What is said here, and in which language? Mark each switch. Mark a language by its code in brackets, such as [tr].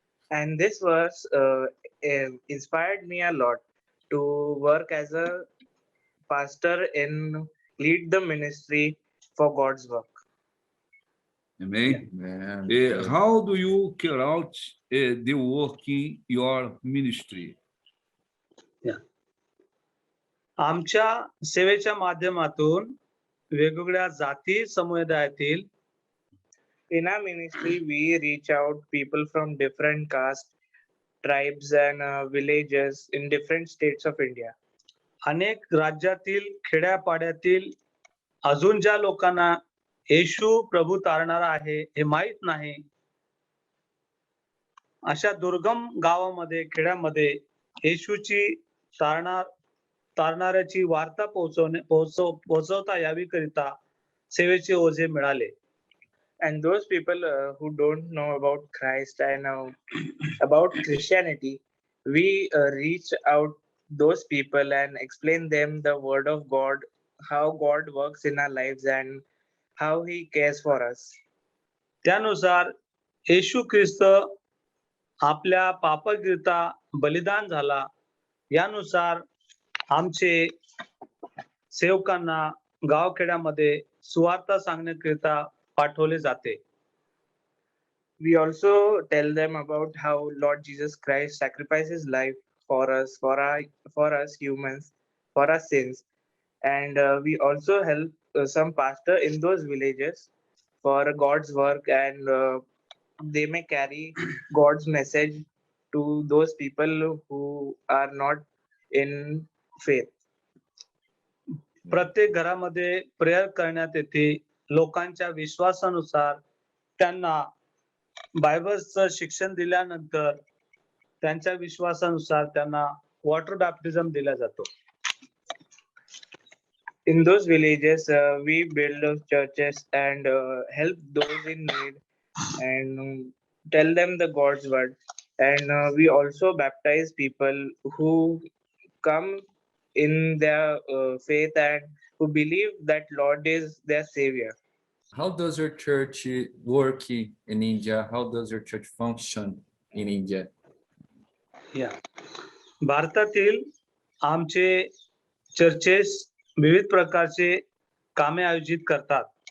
[en] And this verse inspired me a lot to work as a pastor and lead the ministry for God's work. Amen. Amen. How do you carry out the work in your ministry? [mr] आमच्या सेवेच्या माध्यमातून वेगवेगळ्या जाती समुदायातील [en] In our ministry, we reach out people from different castes, tribes, and villages in different states of India. [mr] अनेक राज्यातील खेड्यापाड्यातील अजून ज्या लोकांना येशू प्रभू तारणारा आहे हे माहित नाही, अशा दुर्गम गावामध्ये खेड्यामध्ये येशूची तारणाऱ्याची वार्ता पोहोचवता यावी करिता सेवेचे ओझे मिळाले. [en] And those people who don't know about Christ and about Christianity, we reach out those people and explain them the word of God, how God works in our lives and how he cares for us. [mr] त्यानुसार येशू ख्रिस्त आपल्या पापाकरिता बलिदान झाला, यानुसार आमचे सेवकांना गावखेड्यामध्ये सुवार्ता सांगण्याकरिता पाठवले जाते. [en] We also tell them about how Lord Jesus Christ sacrifices life for us, for us humans, for our sins, and we also help some pastor in those villages for God's work, and they may carry God's message to those people who are not in faith. [mr] प्रत्येक घरामध्ये prayer करण्यात येते. लोकांच्या विश्वासानुसार त्यांना बायबलचं शिक्षण दिल्यानंतर त्यांच्या विश्वासानुसार त्यांना [en] water baptism [mr] दिला जातो. [en] In those villages, we build those churches and help those in need and tell them the God's word. And we also baptize people who come in their faith and who believe that Lord is their savior. How does your church work in India? How does your church function in India? [mr] या भारतातील आमचे चर्चेस विविध प्रकारचे कामे आयोजित करतात.